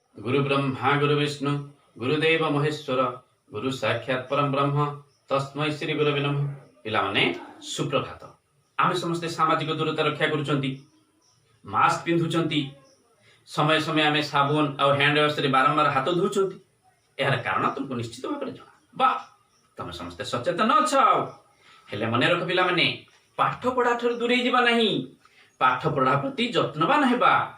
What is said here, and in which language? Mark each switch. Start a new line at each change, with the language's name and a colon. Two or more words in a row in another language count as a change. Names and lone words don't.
Sanskrit: गुरु ब्रह्मा गुरु विष्णु गुरुदेव महेश्वर गुरु साक्षात परम ब्रह्म तस्मै श्री गुरवे नमः।
Odia: ପିଲାମାନେ ସୁପ୍ରଭାତ। ଆମେ ସମସ୍ତେ ସାମାଜିକ ଦୂରତା ରକ୍ଷା କରୁଛନ୍ତି, ମାସ୍କ ପିନ୍ଧୁଛନ୍ତି, ସମୟ ସମୟ ଆମେ ସାବୁନ ଔର
English: hand wash
Odia: ରେ ବାରମ୍ବାର ହାତ ଧୁଛନ୍ତି। ଯାର କାରଣ ତୁମକୁ ନିଶ୍ଚିତ ଭାବ ଜଣା ବା ତମେ ସମସ୍ତେ ସଚେତନ ଅଛ। ହେଲେ ମନେ ରଖ ପିଲାମାନେ, ପାଠ ପଢ଼ା ଠାରୁ ଦୂରେ ଯିବା ନାହିଁ, ପାଠ ପଢ଼ା ପ୍ରତି ଯତ୍ନବାନ ହେବା।